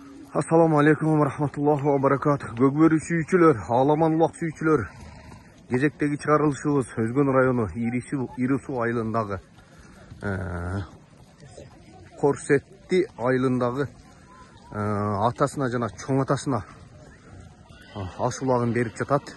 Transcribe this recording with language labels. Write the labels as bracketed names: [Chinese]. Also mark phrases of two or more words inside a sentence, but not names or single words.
[Arabic] Assalamu alaikum wa rahmatullahi wa barakatuh. [Kyrgyz] Gökbörü sүйүүчүлөр, аламан улак сүйүүчүлөр. Кезектеги чыгарылышыбыз Өзгөн району Ирису айылындагы Корсетти айылындагы атасына жана чоң атасына аш улагын берип жатат.